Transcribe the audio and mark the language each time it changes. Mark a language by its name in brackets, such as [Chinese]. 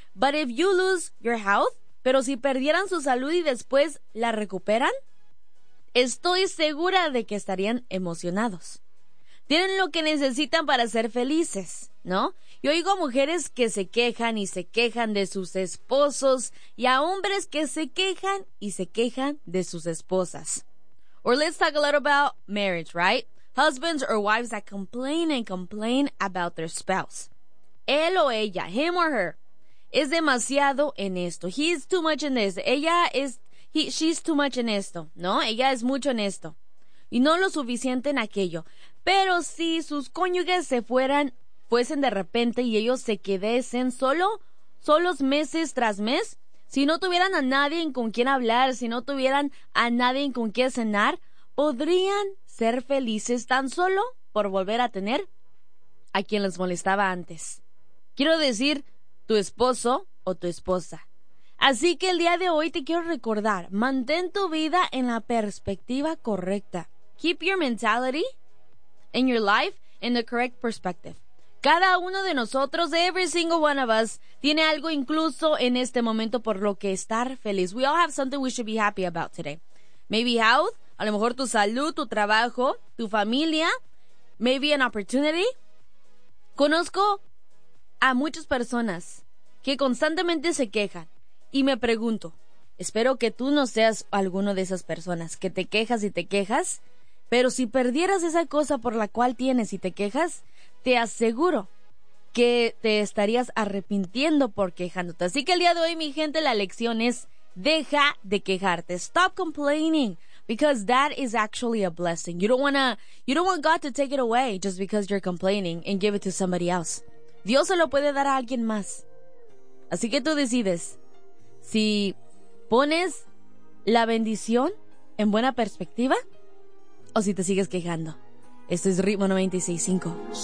[English] But if you lose your health, [Spanish] pero si perdieran su salud y después la recuperan, estoy segura de que estarían emocionados. Tienen lo que necesitan para ser felices, ¿no? Y oigo mujeres que se quejan de sus esposos y a hombres que se quejan de sus esposas. [English] Or let's talk a little about marriage, right? Husbands or wives that complain about their spouse. [Spanish] Él o ella, [English] him or her, [Spanish] es demasiado en esto. [English] She's too much [Spanish] en esto, ¿no? Ella es mucho en esto. Y no lo suficiente en aquello. Pero si sus cónyuges fuesen de repente y ellos se quedasen solos meses tras mes, si no tuvieran a nadie con quien hablar, si no tuvieran a nadie con quien cenar, podrían ser felices tan solo por volver a tener a quien les molestaba antes. Quiero decir, tu esposo o tu esposa. Así que el día de hoy te quiero recordar, mantén tu vida en la perspectiva correcta. [English] Keep your mentality in your life in the correct perspective. [Spanish] Cada uno de nosotros, [English] every single one of us, [Spanish] tiene algo incluso en este momento por lo que estar feliz. [English] We all have something we should be happy about today. Maybe health, [Spanish] a lo mejor tu salud, tu trabajo, tu familia, [English] maybe an opportunity. [Spanish] Conozco a muchas personas que constantemente se quejan y me pregunto, espero que tú no seas alguno de esas personas que te quejas, pero si perdieras esa cosa por la cual tienes y te quejas, te aseguro que te estarías arrepintiendo por quejándote. Así que el día de hoy, mi gente, la lección es deja de quejarte. [English] Stop complaining, because that is actually a blessing. You don't want God to take it away just because you're complaining and give it to somebody else. [Spanish] Dios se lo puede dar a alguien más. Así que tú decides si pones la bendición en buena perspectiva o si te sigues quejando. Esto es Ritmo 96.5.